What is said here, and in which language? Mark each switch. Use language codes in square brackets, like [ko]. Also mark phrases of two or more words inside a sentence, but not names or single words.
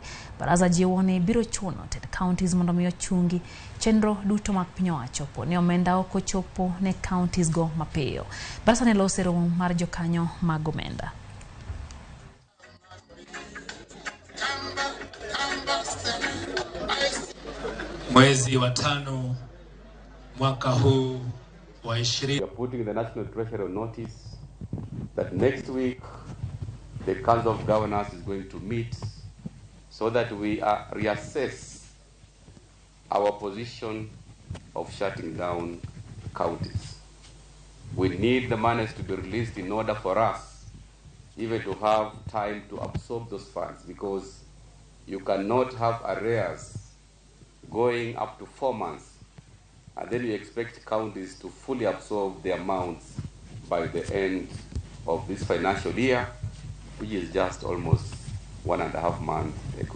[luo] Baraza jiwo ni biro chuno ted counties mondo miyo chungi chenro duto mag piny owacho po ne omenda oko chopo ne counties go mapiyo. Baraza ne losero mar jokanyo mag omenda. [sw] Mwezi wa 5 mwaka huu wa 20. [en] We are putting the National Treasury on notice that next week the Council of Governors is going to meet so that we reassess our position of shutting down counties. We need the monies to be released in order for us even to have time to absorb those funds, because you cannot have arrears going up to 4 months and then you expect counties to fully absorb the amounts by the end of this financial year, which is just almost 1.5 months ago.